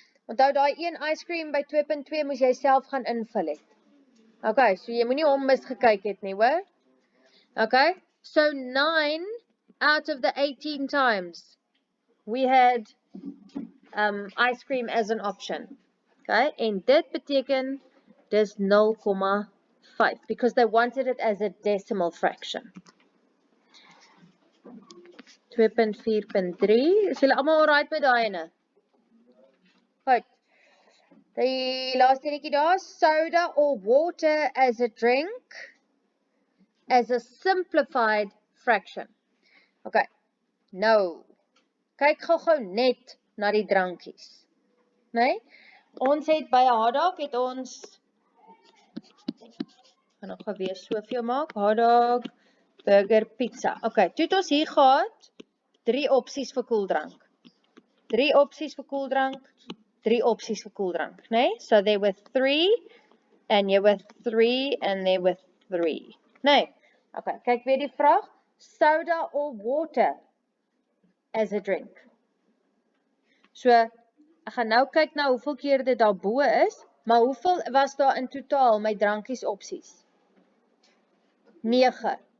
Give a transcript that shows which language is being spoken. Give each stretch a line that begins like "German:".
Afrikaans: Onthou daai een ice cream by 2.2 moes jy self gaan invul het. Okay, so jy moenie hom misgekyk het nie, hoor?
English: Okay, so 9 out of the 18 times we had ice cream as an option. Okay,
Afrikaans: en dit beteken dis
English: 0,5 because they wanted it as a decimal fraction.
Afrikaans: 2.4.3, is julle almal alright met daai ene? Goed. Die laaste enetjie daar,
English: soda or water as a drink as a simplified fraction.
Afrikaans: Okay, nou, kyk gou net na die drankies. Nee? Ons het by hotdog het ons, gaan nog gou weer soveel maak, hotdog, burger, pizza. Okay, toe het ons hier gehad, 3 opsies vir koeldrank. 3 opsies vir koeldrank, 3 opsies vir koeldrank, nee?
English: So there were 3, and there were 3, and there were 3. Nee? Okay,
Afrikaans: kyk weer die vraag,
English: soda or water as a drink.
Afrikaans: So, ek gaan nou kyk na hoeveel keer dit daarbo is, maar hoeveel was daar in totaal my drankies opsies? 9.